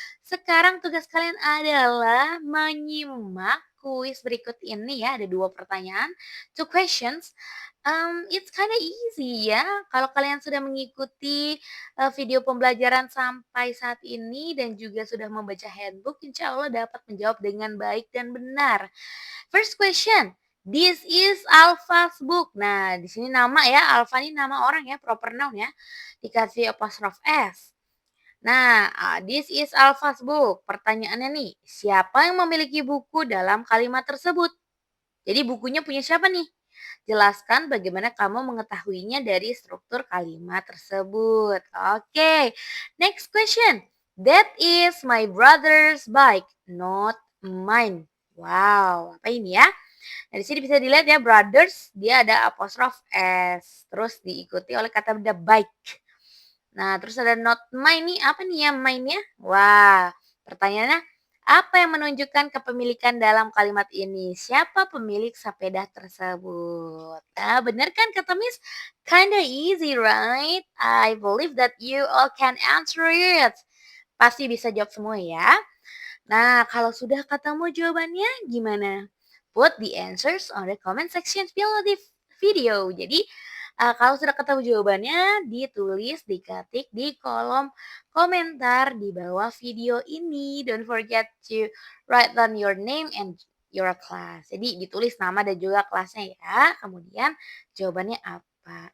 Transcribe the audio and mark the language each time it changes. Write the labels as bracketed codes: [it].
[id] Sekarang tugas kalian adalah menyimak kuis berikut ini ya. Ada 2 pertanyaan, [en] 2 questions. It's kinda easy [id] ya. Kalau kalian sudah mengikuti video pembelajaran sampai saat ini dan juga sudah membaca handbook, insya Allah dapat menjawab dengan baik dan benar. [en] First question, this is Alpha's book. [id] Nah, di sini nama ya, Alpha ini nama orang ya, proper noun ya, dikasih apostrophe S. [en] Nah, this is Alpha's book. [id] Pertanyaannya nih, siapa yang memiliki buku dalam kalimat tersebut? Jadi bukunya punya siapa nih? Jelaskan bagaimana kamu mengetahuinya dari struktur kalimat tersebut. [en] Oke, next question. That is my brother's bike, not mine. [id] Wow, apa ini ya? Nah, di sini bisa dilihat ya, brothers, dia ada apostrof S. Terus diikuti oleh kata benda bike. Nah, terus ada not mine nih, apa nih ya mine-nya? Wah, pertanyaannya, Apa yang menunjukkan kepemilikan dalam kalimat ini? Siapa pemilik sepeda tersebut? Nah, benar kan kata Miss? [en] Kinda easy, right? I believe that you all can answer it. [id] Pasti bisa jawab semua ya. Nah, kalau sudah ketemu jawabannya gimana? [en] Put the answers on the comment section below the video. [id] Jadi, kalau sudah ketemu jawabannya, ditulis, diketik di kolom komentar di bawah video ini. [en] Don't forget to write down your name and your class. [id] Jadi, ditulis nama dan juga kelasnya ya. Kemudian, jawabannya apa?